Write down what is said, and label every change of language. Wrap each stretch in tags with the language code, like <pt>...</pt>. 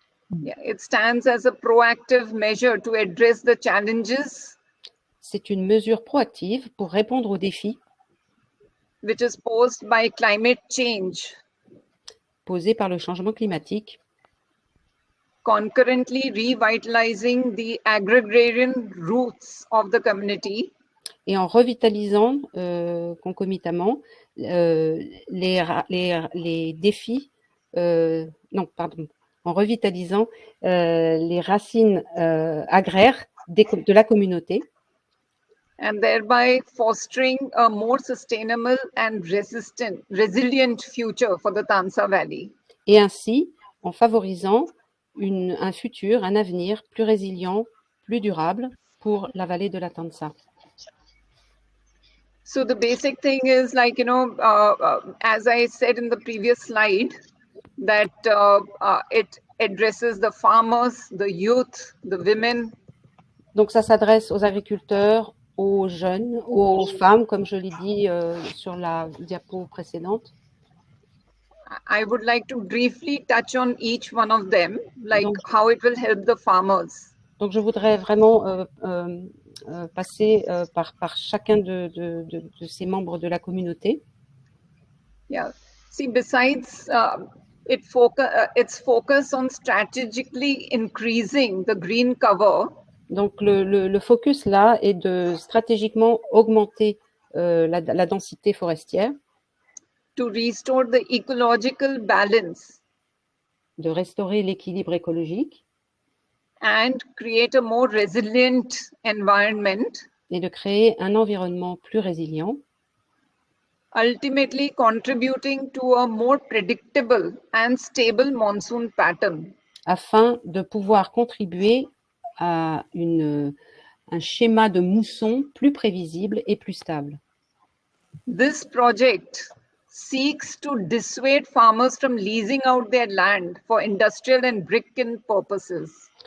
<en>Yeah, it stands as a proactive measure to address the challenges</en> <fr>C'est une mesure proactive pour répondre aux défis</fr> <en>which is posed by climate change,</en> <fr>posés par le changement climatique,</fr> <en>concurrently revitalizing the agrarian roots of the community</en> <fr>et en revitalisant concomitamment les défis, non, pardon, en revitalisant les racines agraires de la communauté</fr> <en>and thereby fostering a more sustainable and resilient future for the Tansa Valley.</en> <fr>et ainsi en favorisant un futur, un avenir plus résilient, plus durable pour la vallée de la Tansa.</fr> <en>So the basic thing is like, as I said in the previous slide, that it addresses the farmers, the youth, the women.</en> <fr>Donc ça s'adresse aux agriculteurs, aux jeunes, aux femmes, comme je l'ai dit sur la diapo précédente.</fr> <en>I would like to briefly touch on each one of them, like</en> <fr>Donc,</fr> <en>how it will help the farmers.</en> <fr>donc je voudrais vraiment passer par chacun de ces membres de la communauté.</fr> <en>Yeah. See, besides its focus on strategically increasing the green cover,</en> <fr>Donc le focus là est de stratégiquement augmenter la densité forestière,</fr> <en>to restore the ecological balance</en> <fr>de restaurer l'équilibre écologique</fr> <en>and create a more resilient environment,</en> <fr>et de créer un environnement plus résilient,</fr> <en>ultimately contributing to a more predictable and stable monsoon pattern.</en> <fr>afin de pouvoir contribuer à un schéma de mousson plus prévisible et plus stable.</fr> <en>This project seeks to dissuade farmers from leasing out their land for industrial and brick-kiln purposes.</en>